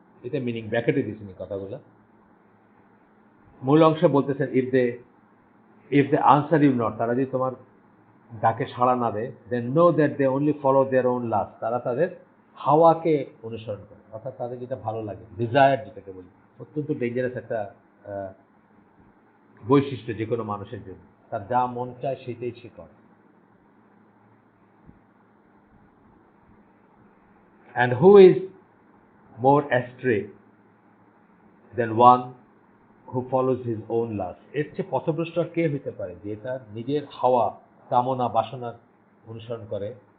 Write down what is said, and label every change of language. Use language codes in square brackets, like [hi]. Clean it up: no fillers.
[bn] এটা মিনিং ব্র্যাকেটে দিয়েছেন এই কথাগুলো। মূল অংশে বলতেছেন [en] if they answer you not, [bn] তারা যদি তোমার ডাকে সাড়া না দেয়, [en] then know that they only follow their own lust, [bn] তারা তাদের হাওয়াকে অনুসরণ করে, অর্থাৎ তাদের যেটা ভালো লাগে, ডিজায়ার যেটাকে বলি। অত্যন্ত ডেঞ্জারাস একটা বৈশিষ্ট্য যে কোনো মানুষের জন্য, তার যা মন চায় সেটাই সে করে। [en] And who is more astray than one who follows his own lust? [bn] এর চেয়ে পথভ্রষ্ট আর কে হইতে পারে যে তার নিজের হাওয়া, কামনা, বাসনার অনুসরণ করে?